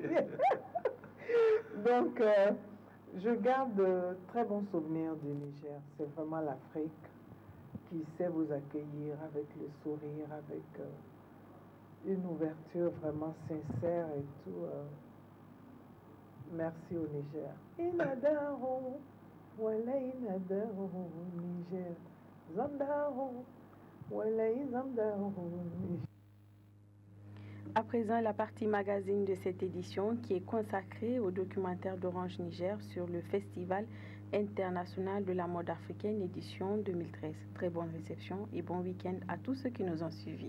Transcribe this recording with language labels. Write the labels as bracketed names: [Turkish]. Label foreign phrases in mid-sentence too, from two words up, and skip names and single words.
[French] Donc, je garde de très bons souvenirs du Niger. C'est vraiment l'Afrique qui sait vous accueillir avec le sourire, avec une ouverture vraiment sincère et tout. Merci au Niger. [Hausa] Inadaro, wala inadaro, Niger. [Zarma] Zandaro, wala zandaro, Niger. [French] À présent, la partie magazine de cette édition qui est consacrée au documentaire d'Orange Niger sur le Festival international de la mode africaine édition 2013. Très bonne réception et bon week-end à tous ceux qui nous ont suivis.